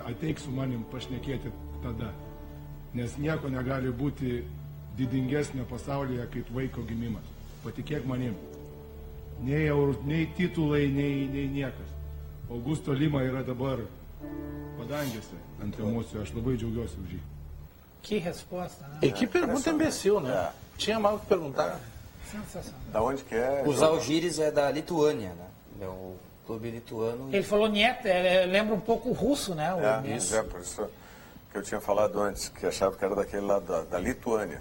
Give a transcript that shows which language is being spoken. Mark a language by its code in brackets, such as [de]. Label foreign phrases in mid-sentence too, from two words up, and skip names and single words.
[lt] Ateik su manim pašnekėti tada. Nes nieko negali būti didingesnio pasaulyje kaip vaiko gimimas. Patikėk manim. Nei titulai, nei niekas. Augusto Lima yra dabar padangėse ant emocijų. Aš labai džiaugiuosi už jį. [pt] Que resposta, né? E que pergunta imbecil, né? Tinha mal o que perguntar. Sensacional. Da onde que é? O Zalgiris é da Lituânia, né? É o clube lituano. Ele falou Niet, lembra um pouco o russo, né? Por isso que eu tinha falado antes, que achava que era daquele lá da Lituânia.